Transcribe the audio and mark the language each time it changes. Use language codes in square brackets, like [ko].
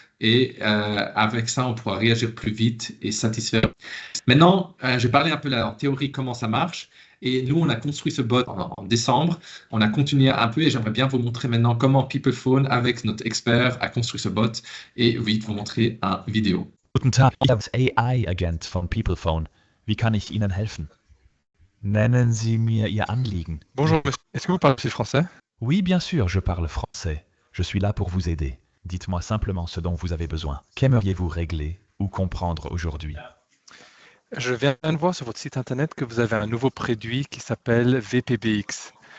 [fr] Et avec ça, on pourra réagir plus vite et satisfaire. Maintenant, j'ai parlé un peu en théorie comment ça marche. Et nous, on a construit ce bot en décembre. On a continué un peu et j'aimerais bien vous montrer maintenant comment PeoplePhone, avec notre expert, a construit ce bot et vite vous montrer une vidéo. [de] Guten Tag, ich bin AI-Agent von PeoplePhone. Wie kann ich Ihnen helfen? Nennen Sie mir Ihr Anliegen. [fr] Bonjour monsieur, est-ce que vous parlez français? Oui, bien sûr, je parle français. Je suis là pour vous aider. Dites-moi simplement ce dont vous avez besoin. Qu'aimeriez-vous régler ou comprendre aujourd'hui? Je viens de voir sur votre site internet que vous avez un nouveau produit qui s'appelle VPBX.